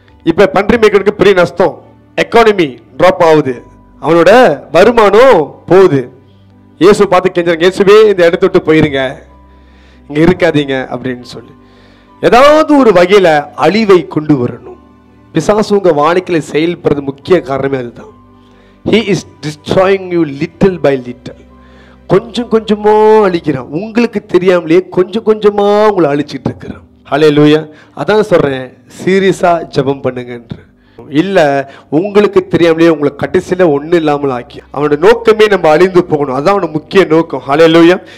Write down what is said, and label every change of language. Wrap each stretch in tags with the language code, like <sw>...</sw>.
<ta>இப்ப பன்றி மேய்க்கிறதுக்கு பெரிய நஷ்டம், எக்கானமி டிராப் ஆகுது, அவனோட வருமானம் போகுது. இயேசு பார்த்து கெஞ்சுறாங்க, இயேசுவே இந்த இடத்த விட்டு போயிருங்க, இங்க இருக்காதீங்க அப்படின்னு சொல்லி. ஏதாவது ஒரு வகையில அழிவை கொண்டு வரணும். பிசாசு உங்க வாழ்க்கையில செயல்படுறது முக்கிய காரணமே அதுதான்.</ta> <en>He is destroying you little by little.</en> <ta>கொஞ்சம் கொஞ்சமா அழிக்கிறான், உங்களுக்கு தெரியாமலே கொஞ்சம் கொஞ்சமா உங்களை அழிச்சிட்டு இருக்கிறான். ஹல்லேலூயா. அதான் சொல்றேன், சீரியஸா ஜெபம் பண்ணுங்கன்ற இல்ல, உங்களுக்கு தெரியாமலே உங்களை கடைசியில ஒண்ணு இல்லாமல் ஆக்கி அவனோட நோக்கமே நம்ம அழிந்து போகணும், அதான் அவனோட முக்கிய நோக்கம். ஹல்லேலூயா.</ta>